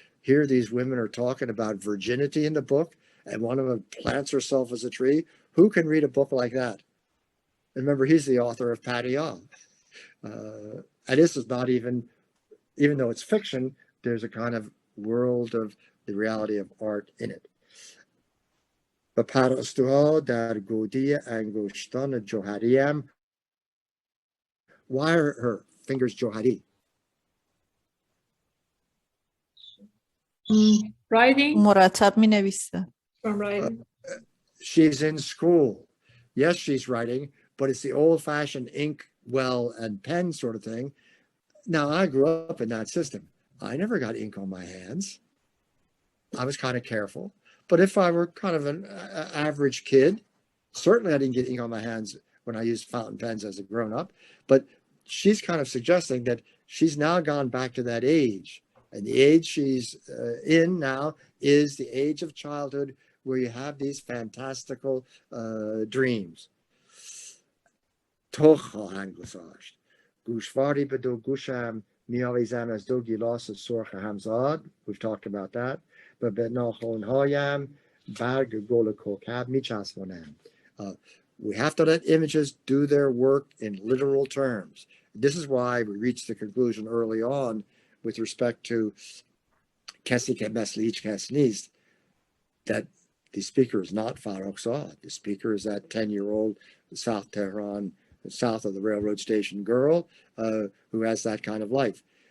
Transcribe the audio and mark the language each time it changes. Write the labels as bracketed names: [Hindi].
[English] Here these women are talking about virginity in the book, and one of them plants herself as a tree. Who can read a book like that? And remember, he's the author of Padiyah. And this is not even though it's fiction, there's a kind of world of the reality of art in it. [Persian] و پرستوها در گودی انگشتان جوهریم. [English] Why are her fingers johari? Writing? [Persian] مرتب می نویسه. [English] From writing. She's in school. Yes, she's writing, but it's the old-fashioned ink well and pen sort of thing. Now, I grew up in that system. I never got ink on my hands. I was kind of careful. But if I were kind of an average kid, certainly I didn't get ink on my hands when I used fountain pens as a grown-up. But she's kind of suggesting that she's now gone back to that age. And the age she's in now is the age of childhood, where you have these fantastical dreams. [Persian] تو خواهند گذاشت گوشواری به دو گوشم میآویزم از دو گیلاس سرخ همزاد. [English] We've talked about that. [Persian] و به ناخن‌هایم برگ گل کوکب میچسبانم. [English] We have to let images do their work in literal terms. This is why we reached the conclusion early on with respect to کسی که مثل هیچ کس نیست, that the speaker is not Forugh. The speaker is that 10-year-old South Tehran, south of the railroad station girl who has that kind of life.